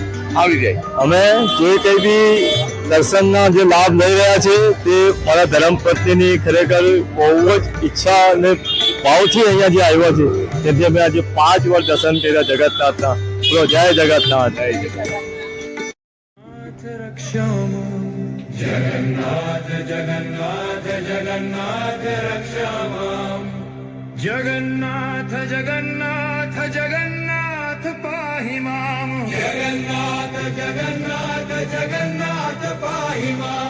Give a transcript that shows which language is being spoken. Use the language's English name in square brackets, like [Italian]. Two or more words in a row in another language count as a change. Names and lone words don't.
[Gujarati] આવી જાય. અમે જે કંઈ બી દર્શનના જે લાભ લઈ રહ્યા છે તે મારા ધર્મપત્નીની ખરેખર બહુ જ ઈચ્છા અને ભાવથી અહીંયા જે આવ્યા છે, તેથી અમે આજે 5 વાર દર્શન કર્યા જગન્નાથના. બોલો જય જગન્નાથ, જય જગન્નાથ. [Sanskrit] जगन्नाथ जगन्नाथ जगन्नाथ रक्षामां। जगन्नाथ जगन्नाथ जगन्नाथ पाहि मां। जगन्नाथ जगन्नाथ जगन्नाथ पाहि मां।